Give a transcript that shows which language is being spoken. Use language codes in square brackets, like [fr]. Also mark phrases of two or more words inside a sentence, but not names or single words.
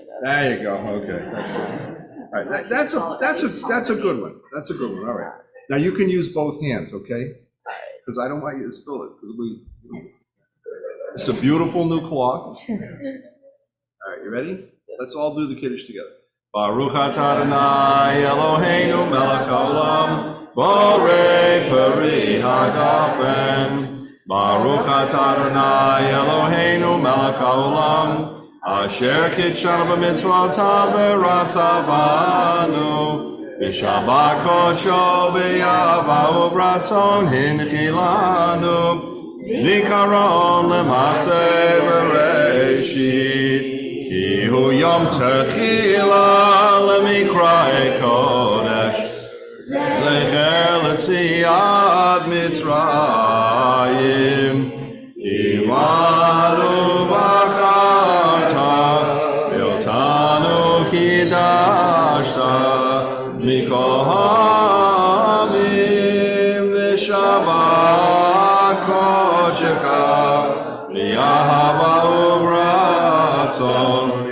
[en] There you go, okay. That's good. All right, that's a good one. That's a good one, all right. Now you can use both hands, okay? Because I don't want you to spill it, because it's a beautiful new cloth. All right, you ready? Let's all do the Kiddush together. [he] ברוך אתה אדוני אלוהינו מלך העולם בורא פרי הגפן. ברוך אתה אדוני אלוהינו מלך העולם אשר קדשנו במצוותיו ורצה בנו ושבת קדשו באהבה וברצון הנחילנו זכרון למעשה בראשית. כי הוא יום תחלה למקראי קדש זכר ליציאת מצרים, בנו בחרת ואותנו קדשת מכל העמים ושבת קדשך באהבה וברצון.